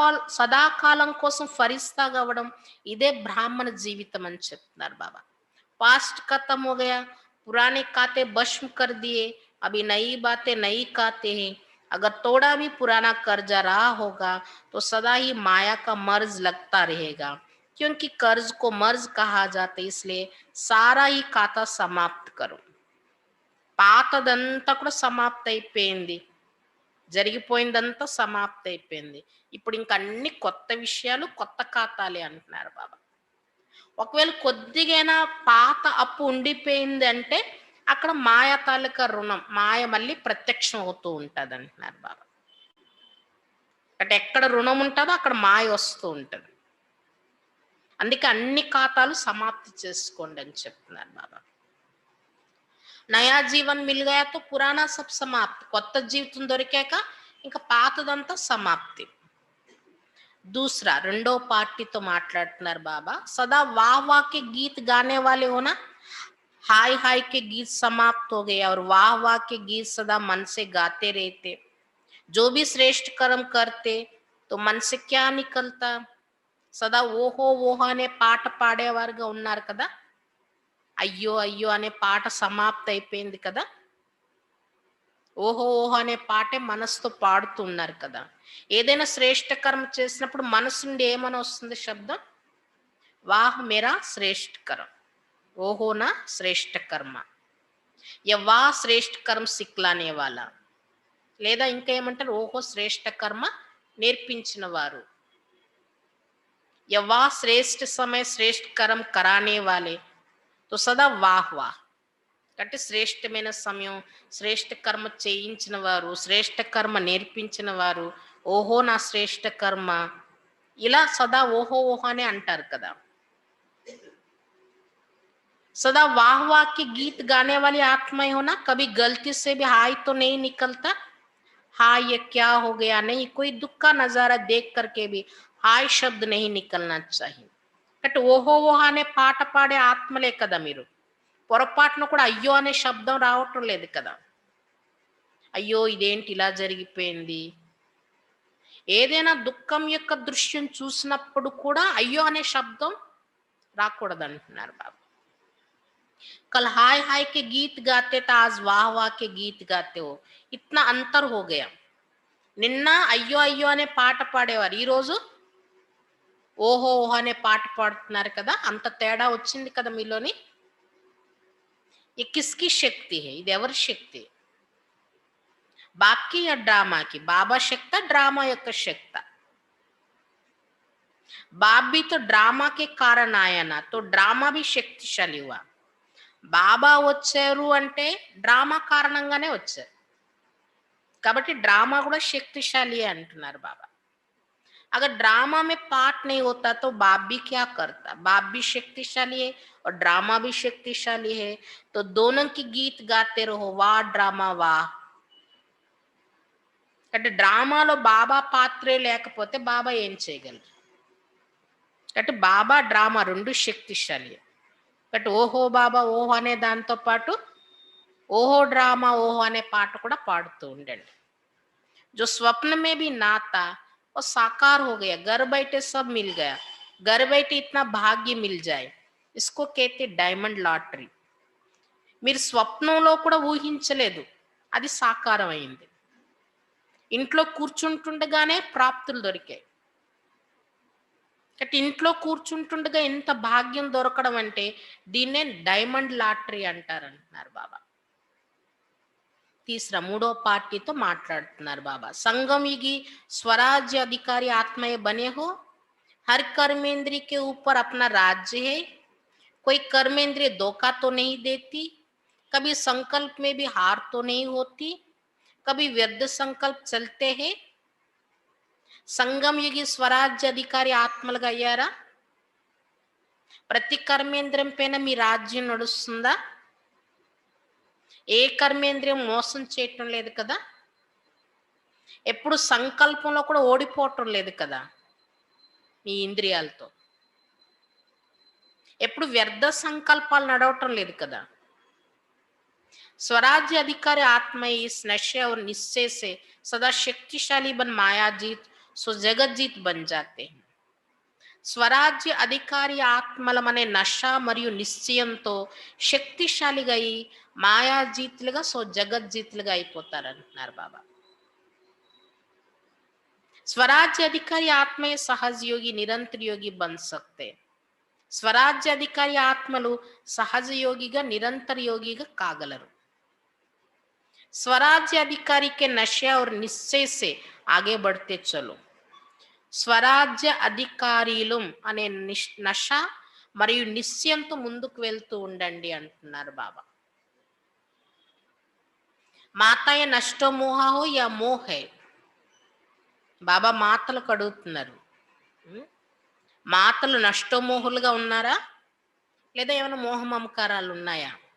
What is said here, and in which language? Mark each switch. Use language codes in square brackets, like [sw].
[te] సదాకాలం కోసం ఫరిస్తా కావడం ఇదే బ్రాహ్మణ జీవితం అని చెప్తున్నారు బాబా. [hi] पास्ट खत्म हो गया, पुराने खाते भस्म कर दिए, अभी नई बातें नई खाते हैं. अगर थोड़ा भी पुराना कर्जा रहा होगा तो सदा ही माया का मर्ज लगता रहेगा, क्योंकि कर्ज को मर्ज कहा जाता है. इसलिए सारा ही खाता समाप्त करो. [te] పాతదంతా కూడా సమాప్తి అయిపోయింది, జరిగిపోయిందంతా సమాప్తి అయిపోయింది. ఇప్పుడు ఇంక అన్ని కొత్త విషయాలు, కొత్త ఖాతాలే అంటున్నారు బాబా. ఒకవేళ కొద్దిగైనా పాత అప్పు ఉండిపోయింది అంటే అక్కడ మాయ తాలూకా రుణం, మాయ మళ్ళీ ప్రత్యక్షం అవుతూ ఉంటుంది అంటున్నారు బాబా. అంటే ఎక్కడ రుణం ఉంటుందో అక్కడ మాయ వస్తూ ఉంటుంది. అందుకే అన్ని ఖాతాలు సమాప్తి చేసుకోండి అని చెప్తున్నారు బాబా. [hi] నయా జీవన్ మిల్ గయా తో పురాణా సబ్ సమాప్తి. [te] కొత్త జీవితం దొరికాక ఇంకా పాతదంతా సమాప్తి. [hi] दूसरा [te] రెండో పార్టీతో మాట్లాడుతున్నారు బాబా. [hi] सदा वाह वाह के गीत गाने वाले हो ना, हाय हाय के गीत समाप्त हो गए और वाह वाह के गीत सदा मन से गाते रहते. जो भी श्रेष्ठ कर्म करते तो मन से क्या निकलता. [te] సదా ఓహో ఓహో అనే పాట పాడేవారుగా ఉన్నారు కదా. అయ్యో అయ్యో అనే పాట సమాప్తి అయిపోయింది కదా. ఓహో ఓహో అనే పాటే మనసుతో పాడుతున్నారు కదా. ఏదైనా శ్రేష్ఠ కర్మ చేసినప్పుడు మనసు నుండి ఏమని వస్తుంది శబ్దం, [hi] వాహ్ మేరా శ్రేష్ఠ కర్మ, [te] ఓహో నా శ్రేష్ఠ కర్మ, వా శ్రేష్ఠ కర్మ సిక్లానే వాళ్ళ. లేదా ఇంకా ఏమంటారు, ఓహో శ్రేష్ఠ కర్మ నేర్పించిన వారు. [hi] या वाह श्रेष्ठ समय श्रेष्ठ कर्म कराने वाले, तो सदा वाह वाह. [te] అంటే శ్రేష్టమైన సమయం, శ్రేష్ఠ కర్మ చేయించిన వారు, శ్రేష్ఠ కర్మ నేర్పించిన వారు, ఓహో నా శ్రేష్ఠ కర్మ, ఇలా సదా ఓహో ఓహో అని అంటారు కదా. [hi] सदा वाह वाह के गीत गाने वाली आत्माएं हो ना, कभी गलती से भी हाय तो नहीं निकलता, हाँ ये क्या हो गया नहीं, कोई दुख का नजारा देख करके भी హాయ్ శబ్द नहीं निकलना चाहिए. [te] అంటే ఓహో ఓహో అనే పాట పాడే ఆత్మలే కదా మీరు. పొరపాటున కూడా అయ్యో అనే శబ్దం రావటం లేదు కదా. అయ్యో ఇదేంటి ఇలా జరిగిపోయింది. ఏదైనా దుఃఖం యొక్క దృశ్యం చూసినప్పుడు కూడా అయ్యో అనే శబ్దం రాకూడదు అంటున్నారు బాబా. [hi] कल हाय हाय के गीत गाते थे, आज वाह वाह के गीत गाते हो, इतना अंतर हो गया. [te] నిన్న అయ్యో అయ్యో అనే పాట పాడేవారు, ఈ రోజు ఓహో ఓహో అనే పాట పాడుతున్నారు కదా. అంత తేడా వచ్చింది కదా మీలోని. [hi] ये किसकी शक्ति है, [te] ఇది ఎవరి శక్తి? [hi] బాప్కి या ड्रामा की? बाबा शक्ति ड्रामा యొక్క शक्ति? बाप भी तो ड्रामा के कारण आया ना, तो ड्रामा भी शक्तिशाली हुआ. [te] బాబా వచ్చారు అంటే డ్రామా కారణంగానే వచ్చారు కాబట్టి ड्रामा కూడా శక్తిశాలి అంటున్నారు బాబా. [hi] अगर ड्रामा में पार्ट नहीं होता तो बाप भी क्या करता? बाप भी शक्तिशाली है और ड्रामा भी शक्तिशाली है, तो दोनों की गीत गाते रहो, वाह ड्रामा वाह. [te] అంటే డ్రామాలో బాబా పాత్రే లేకపోతే బాబా ఏం చేయగలరు? అంటే బాబా డ్రామా రెండు శక్తిశాలి. బట్ ఓహో బాబా ఓహో అనే దాంతో పాటు ఓహో డ్రామా ఓహో అనే పాట కూడా పాడుతూ ఉండండి. [hi] जो स्वप्न में भी ना था वो साकार हो गया, घर बैठे सब मिल गया, घर बैठे इतना भाग्य मिल जाए, इसको कहते డైమండ్ లాటరీ. [te] మీరు స్వప్నంలో కూడా ఊహించలేదు, అది సాకారం అయింది. ఇంట్లో కూర్చుంటుండగానే ప్రాప్తులు దొరికాయి. అంటే ఇంట్లో కూర్చుంటుండగా ఎంత భాగ్యం దొరకడం అంటే దీన్నే డైమండ్ లాటరీ అంటారంటున్నారు బాబా. [hi] तीसरा [te] మూడో పార్టీతో మాట్లాడుతున్నారు బాబా. [hi] संगम युगी स्वराज्य अधिकारी आत्माएं बने हो, हर कर्मेंद्रिय के ऊपर अपना राज्य है, कोई कर्मेंद्रिय धोखा तो नहीं देती, कभी संकल्प में भी हार तो नहीं होती, कभी व्यर्थ संकल्प चलते हैं. [te] సంగం యుగి స్వరాజ్య అధికారి ఆత్మలుగా అయ్యారా? ప్రతి కర్మేంద్రియం పైన మీ రాజ్యం నడుస్తుందా? ఏ కర్మేంద్రియం మోసం చేయటం లేదు కదా. ఎప్పుడు సంకల్పంలో కూడా ఓడిపోవటం లేదు కదా మీ ఇంద్రియాలతో. ఎప్పుడు వ్యర్థ సంకల్పాలు నడవటం లేదు కదా. [hi] स्वराज्य अधिकारी आत्मा इस नशे और निश्चय से सदा शक्तिशाली बन माया जीत सो जगत जीत बन जाते हैं. [te] స్వరాజ్య అధికారి ఆత్మలమనే నష మరియు నిశ్చయంతో శక్తిశాలిగా అయి మాయాజీతులుగా సో జగజ్జీతులుగా అయిపోతారంటున్నారు బాబా. [hi] స్వరాజ్య అధికారి ఆత్మే సహజ యోగి నిరంతర యోగి బన్ సక్తే. [te] స్వరాజ్య అధికారి ఆత్మలు సహజ యోగిగా నిరంతర యోగిగా కాగలరు. [hi] स्वराज्य अधिकारी के नशे और निश्चय से आगे बढ़ते चलो. [te] స్వరాజ్య అధికారులు అనే నష మరియు నిశ్చయంతో ముందుకు వెళ్తూ ఉండండి అంటున్నారు బాబా. [hi] మాతాయ నష్టో మోహో యా మోహే. [te] బాబా మాతలకు అడుగుతున్నారు, మాతలు నష్టోమోహులుగా ఉన్నారా లేదా ఏమైనా మోహ మమకారాలు ఉన్నాయా?